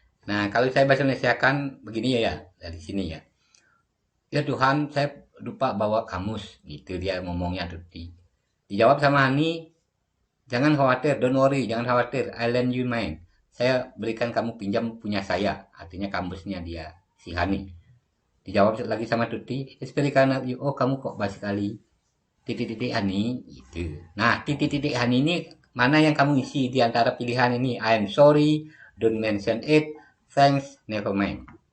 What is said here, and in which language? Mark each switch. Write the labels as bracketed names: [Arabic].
[Indonesian] Nah, kalau saya bahasa Indonesia kan begini ya, dari sini ya. Ya Tuhan, saya lupa bawa kamus. Gitu dia ngomongnya Tuti. Dijawab sama Hani, jangan khawatir, [English] don't worry, [Indonesian] jangan khawatir. [English] I lend you mine. [Indonesian] Saya berikan kamu pinjam punya saya. Artinya kamusnya dia, si Hani. Dijawab lagi sama Tuti, [English] it's very kind of you. [Indonesian] Oh, kamu kok baik sekali. Titik-titik Hani, gitu. Nah, titik-titik Hani ini mana yang kamu isi di antara pilihan ini? [English] I'm sorry, don't mention it, thanks, never mind.